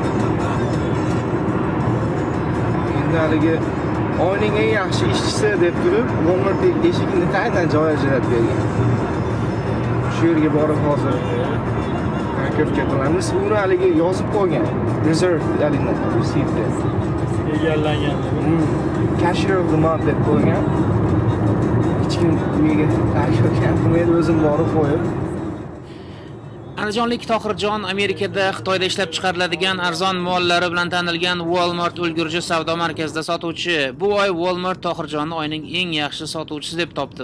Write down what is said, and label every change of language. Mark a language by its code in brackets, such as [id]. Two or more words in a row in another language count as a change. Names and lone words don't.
[uz] Endi haligi oyning eng yaxshi ishchisi deb turib, Walmart eshigini qaydan joy ajratib bergan. Shu yerga borib hozir parkovka qilamiz. Uni haligi yozib qo'ygan. Reserve haligi receipt egallangan. [en] Cashier of the month [uz] deb qo'ygan. Hech kim uyiga parkovka qilmaydi, o'zim borib qo'yib. Andijonlik Tohirjon Amerikada Xitoyda ishlab chiqariladigan arzon mollari bilan tanilgan Walmart ulgurji savdo markazida sotuvchi. Bu oy Walmart Tohirjonni oyning eng yaxshi sotuvchisi deb topdi.